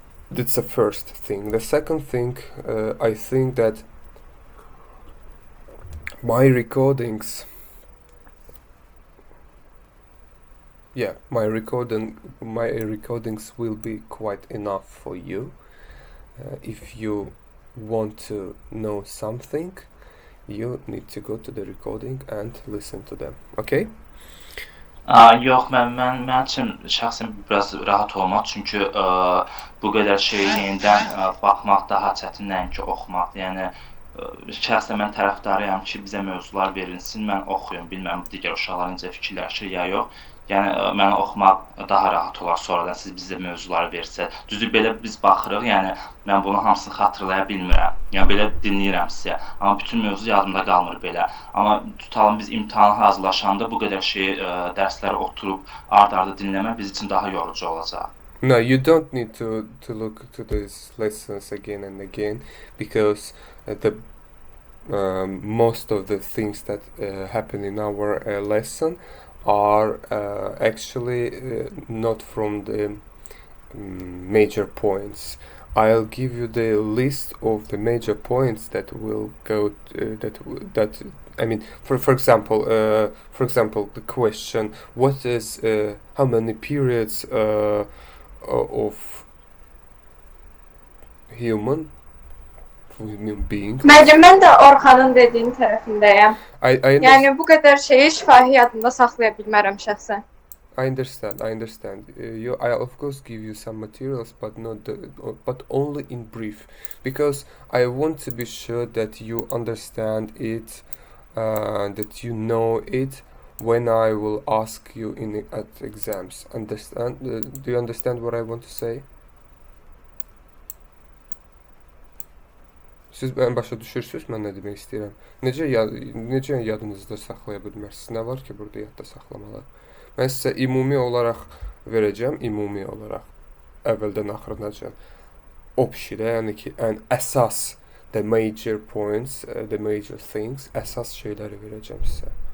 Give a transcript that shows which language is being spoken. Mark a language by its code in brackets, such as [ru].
[en] That's the first thing. The second thing, I think that my recordings, my recordings will be quite enough for you. If you want to know something, you need to go to the recording and listen to them. Okay? [az] Yox, mən üçün şəxsən biraz rahat olmaq, çünki bu qədər şeyi yenidən baxmaq daha çətin, nəinki oxumaq. Yəni şəxsən mən tərəfdarıyam ki, bizə mövzular verilsin, mən oxuyum, bilmirəm digər uşaqlar necə fikirləşir ya yox. Yəni mən oxumaq daha rahat olar sonradan siz bizə mövzuları versə. Düzdür, belə biz baxırıq, yəni mən bunun hamısını xatırlaya bilmirəm. Yəni belə dinləyirəm sizə, amma bütün mövzu yadımda qalmır belə. Amma tutalım biz imtahana hazırlaşanda bu qədər şeyi dərsləri oturub ard-arda dinləmək biz üçün daha yorucu olacaq. [en] No, you don't need to look to these lessons again and again, because most of the things that happen in our lesson are actually not from the major points. I'll give you the list of the major points that will go for example, the question, what is how many periods of human being? [az] Mən də Orxanın dediyin tərəfindəyəm. Yəni bu qədər şeyi şifahi yadımda saxlaya bilmərəm şəxsən. [en] I understand. I of course give you some materials, but but only in brief, because I want to be sure that you understand it, that you know it when I will ask you at exams. Understand? Do you understand what I want to say? [az] Siz ən başa düşürsünüz mən nə demək istəyirəm? Necə yadınızda saxlaya bilmərsiniz? Nə var ki, burada yadda saxlamalar? Mən sizə ümumi olaraq verəcəm, əvvəldən axırınacan. Yəni ki, ən əsas, [en] the major points, the major things, [az] əsas şeyləri verəcəm sizə.